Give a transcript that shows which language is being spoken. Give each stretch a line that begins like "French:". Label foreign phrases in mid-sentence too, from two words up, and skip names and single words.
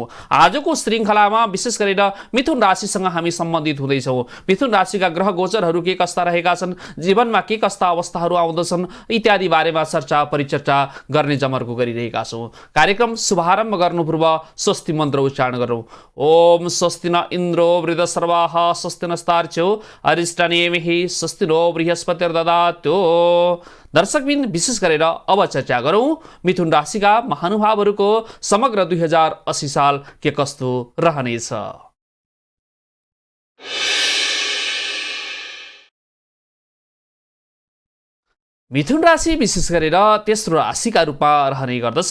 Nepali: आजको श्रृङ्खलामा विशेष गरेर मिथुन राशिसँग हामी सम्बन्धित हुँदैछौँ। मिथुन राशिका ग्रह गोचरहरू के कस्ता रहेका छन्, जीवनमा के कस्ता अवस्थाहरू आउँदछन् इत्यादि बारेमा चर्चा परिचर्चा गर्ने जमर्को गरिरहेका छौँ। कार्यक्रम शुभारम्भ गर्नु पूर्व स्वस्ति मन्त्र उच्चारण गरौँ।
Sanskrit: ओम स्वस्ति न इन्द्रो वृद्धसर्वाः स्वस्ति नस्तार्च्यो अरिष्ट नेमिहि स्वस्ति नो बृहस्पतिर्ददातु।
Nepali: दर्शकबिन विशेष गरेर अब चर्चा गरौँ मिथुन राशिका महानुभावहरूको समग्र 2080 साल के कस्तो रहनेछ। मिथुन राशि विशेष गरेर तेस्रो राशिका रूपमा रहने गर्दछ।